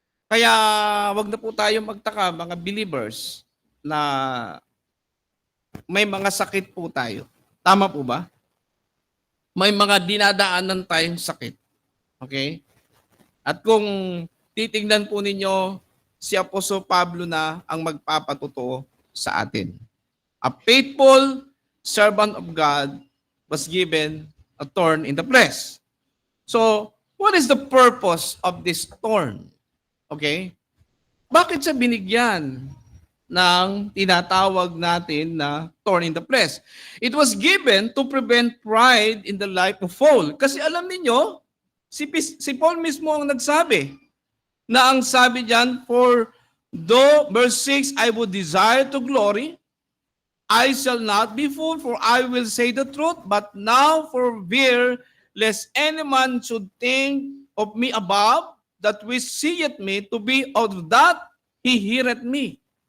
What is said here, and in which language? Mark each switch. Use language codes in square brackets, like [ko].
[tl] Kaya wag na po tayo magtaka, mga believers, na may mga sakit po tayo. Tama po ba? May mga dinadaanan tayong sakit. Okay? At kung titingnan po ninyo, si Apostol Pablo na ang magpapatotoo sa atin. [en] A faithful servant of God was given a thorn in the flesh. So, what is the purpose of this thorn? Okay? [tl] Bakit siya binigyan ng tinatawag natin na thorn in the flesh? [en] It was given to prevent pride in the life of Paul. [tl] Kasi alam niyo, si Paul mismo ang nagsabi na ang sabi diyan, [en] for though, verse 6, I would desire to glory, I shall not be fooled, for I will say the truth, but now forbear, lest any man should think of me above, that which seeth me to be of that he heareth me.